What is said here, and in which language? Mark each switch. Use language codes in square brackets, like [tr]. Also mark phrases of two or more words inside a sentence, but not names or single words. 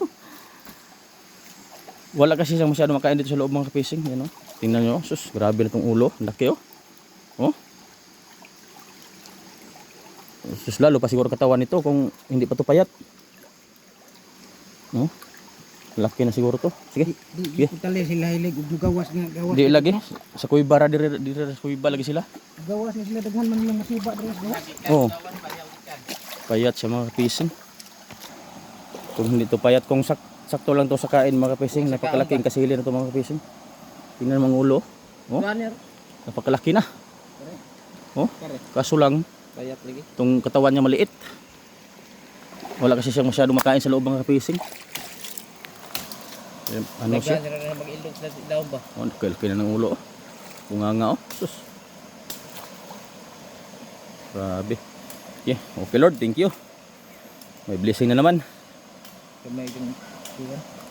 [tl] Wala kasi siyang masyado makain dito sa loob mga kapising. Yan, oh. Tingnan nyo. Sus, grabe na itong ulo. Ang laki oh. Oh. Sus, lalo pa siguro katawan nito kung hindi pa to payat. No? Laki na siguro to. Sige. [ceb] Di tali sila hilig ug gawas nga gawas. Di lagi. Sa kuiba ra dire sa kuiba lagi sila. Gawas nga sila daghan man lang masiba dres no. Oh. [tl] Payat siya mga kapising. Kung hindi to payat, kung sakto lang to sa kain mga kapising, napakalaking kasili na to mga kapising. Tingnan mga ulo. Oh, Runner. napakalaki na. Oh, kaso lang [ceb] Payat lagi. [tl] itong katawan niya maliit. Wala kasi siyang masyado makain sa loob mga kapising. Ano siya? [ceb] Na mag-ilog sa daw ba? [tl] Oh, nakalaki na ng ulo. Oh. Bunganga oh. Sus. Grabe. [en] Yeah, okay Lord, thank you. [tl] May blessing na naman. Kamay yung